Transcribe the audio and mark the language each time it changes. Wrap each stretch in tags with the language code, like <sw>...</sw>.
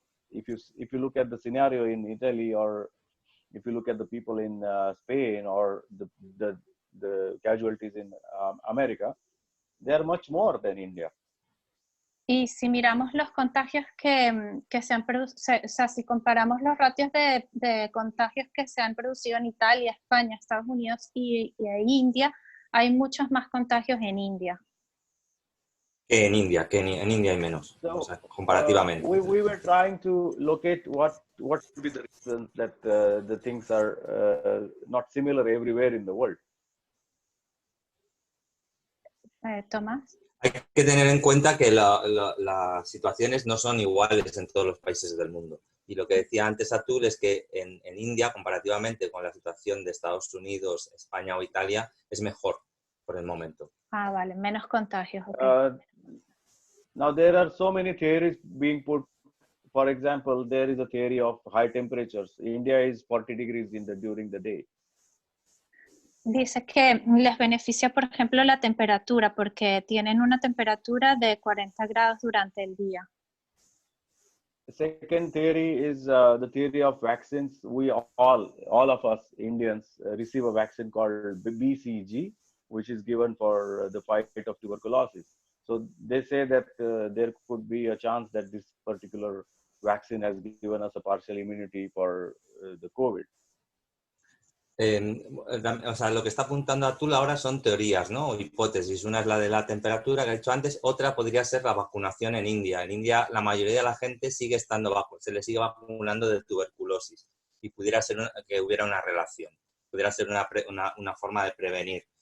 <en>If you look at the scenario in Italy, or if you look at the people in Spain, or the casualties in America, they are much more than India.</en> <es>Y si miramos los contagios que se han producido, o sea, si comparamos los ratios de contagios que se han producido en Italia, España, Estados Unidos y India, hay muchos más contagios en India. Que en India, en India hay menos,</es> <en>So,</en> <es>o sea, comparativamente.</es> <en>We were trying to locate what would be the reasons that the things are not similar everywhere in the world.</en> <es>Tomás. Hay que tener en cuenta que las situaciones no son iguales en todos los países del mundo. Y lo que decía antes Atul es que en India, comparativamente con la situación de Estados Unidos, España o Italia, es mejor por el momento. Ah, vale, menos contagios. Okay.</es> <en>Now there are so many theories being put. For example, there is a theory of high temperatures. India is 40 degrees during the day.</en> <es>Dice que les beneficia, por ejemplo, la temperatura, porque tienen una temperatura de 40 grados durante el día.</es> <en>The second theory is the theory of vaccines. We all of us Indians receive a vaccine called BCG, which is given for the fight of tuberculosis. So they say that there could be a chance that this particular vaccine has given us a partial immunity for the COVID.</en> <es>O sea, lo que está apuntando Atul ahora son teorías, ¿no? O hipótesis. Una es la de la temperatura que ha dicho antes, otra podría ser la vacunación en India. En India la mayoría de la gente sigue estando se le sigue vacunando de tuberculosis y pudiera ser que hubiera una relación, pudiera ser una forma de prevenir.</es>